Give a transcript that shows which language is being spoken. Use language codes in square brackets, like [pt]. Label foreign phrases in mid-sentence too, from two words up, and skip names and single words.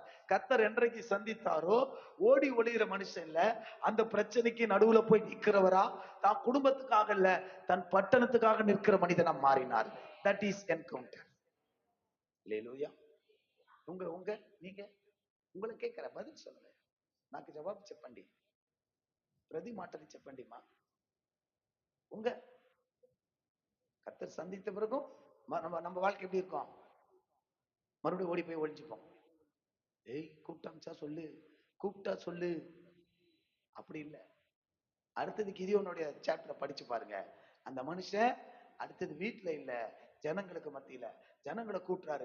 [ta] கர்த்தர் என்றைக்கு சந்தித்தாரோ ஓடி ஒளிகிற மனுஷன் இல்ல, அந்த பிரச்சனைக்கு நடுவுல போய் நிக்கிறவரா, தான் குடும்பத்துக்காக இல்ல தன் பட்டணத்துக்காக நிற்கிற மனிதனா மாறினார். [en] That is encounter. அல்லேலூயா. [ta] உங்க உங்க நீங்க, உங்களை கேட்கிற பதில் சொல்லுங்க. [te] నాకు జవాబు చెప్పండి. ప్రతి మాటని చెప్పండి మా. [ta] உங்க கர்த்தர் சந்தித்த பிறகும் நம்ம நம்ம வாழ்க்கை எப்படி இருக்கும்? மறுபடியும் ஓடி போய் ஒழிஞ்சுப்போம். ஏய் கூப்பிட்டாச்சா சொல்லு, கூப்பிட்டா சொல்லு, அப்படி இல்லை. அடுத்தது கிதியோனுடைய சாப்டரை படிச்சு பாருங்க. அந்த மனுஷன் அடுத்தது வீட்டுல இல்ல, ஜனங்களுக்கு மத்தியில ஜனங்களை கூட்டுறாரு.